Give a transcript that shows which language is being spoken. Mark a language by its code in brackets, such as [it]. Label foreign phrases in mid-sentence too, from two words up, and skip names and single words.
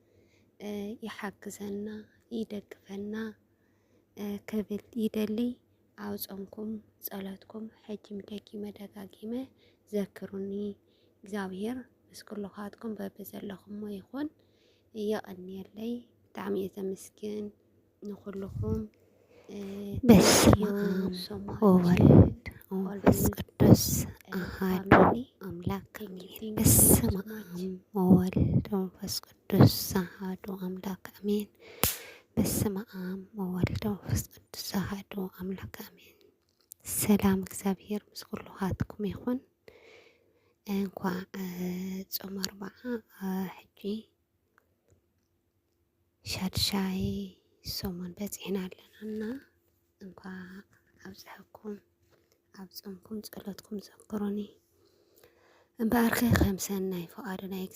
[ti] ይሓግዘና ይደግፈና ክብል ይደሊ። ኣብ ጾምኩም ጸሎትኩም ሕጂም ደጊመ ደጋጊመ ዘክሩኒ እግዚአብሔር ምስ ኩልኻትኩም በብዘለኹሞ ይኹን እየቐኒየለይ ብጣዕሚ እየ ዘመስግን ንኹልኹም። [gez] በስመ አብ ወወልድ ወመንፈስ ቅዱስ አሐዱ አምላክ አሜን። በስመ አብ ወወልድ ወመንፈስ ቅዱስ አሐዱ አምላክ አሜን። በስመ አብ ወወልድ ወመንፈስ ቅዱስ አሐዱ አምላክ አሜን። [ti] ሰላም እግዚአብሔር ምስ ኩልኻትኩም ይኹን። እንኳዕ ጾም ኣርብዓ ሕጂ ሻድሻይ ሰሙን በፂሕና ኣለናና እንኳ ኣብዝሐኩም ኣብ ጾምኩም ጸሎትኩም ዘክሩኒ እምበኣርከ ከም ሰናይ ፈቃዱ ናይ